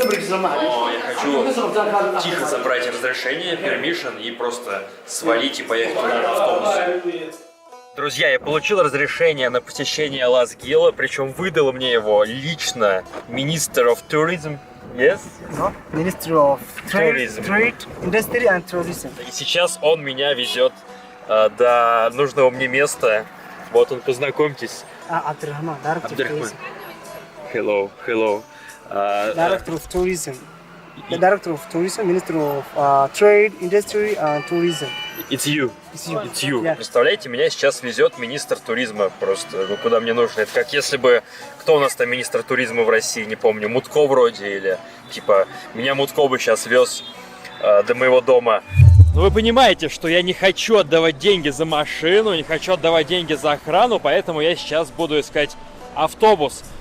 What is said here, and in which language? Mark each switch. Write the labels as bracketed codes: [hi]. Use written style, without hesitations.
[ru] Но я хочу тихо забрать разрешение, permission, и просто свалить и поехать на автобусе. Друзья, я получил разрешение на посещение Лас-Гила, причем выдал мне его лично [en] Minister of Tourism. Yes? No, Ministry of Trade, Industry and Tourism. [ru] И сейчас он меня везет до нужного мне места. Вот он, познакомьтесь. [en] Абдурахман, Director of Tourism. Hello. Director of Tourism. The Director of Tourism, Minister of Trade, Industry and Tourism. It's you. It's you. Yeah. [ru] Представляете, меня сейчас везет министр туризма просто, ну, куда мне нужно. Это как если бы, кто у нас там министр туризма в России, не помню, Мутко вроде, или типа, меня Мутко бы сейчас вез до моего дома. Но вы понимаете, что я не хочу отдавать деньги за машину, не хочу отдавать деньги за охрану, поэтому я сейчас буду искать автобус.